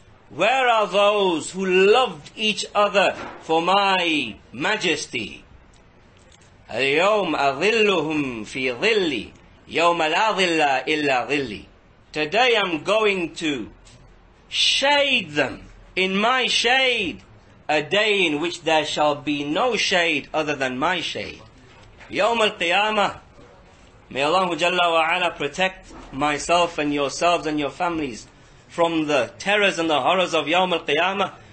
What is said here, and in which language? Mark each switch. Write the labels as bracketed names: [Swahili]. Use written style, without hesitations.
[English] Where are those who loved each other for my majesty? [Arabic] اليوم أظلهم في ظلي يوم لا ظل إلا ظلي. [English] Today I'm going to shade them in my shade, a day in which there shall be no shade other than my shade. Yawm al-Qiyamah. May Allah Jalla wa Ala protect myself and yourselves and your families from the terrors and the horrors of Yawm al-Qiyamah.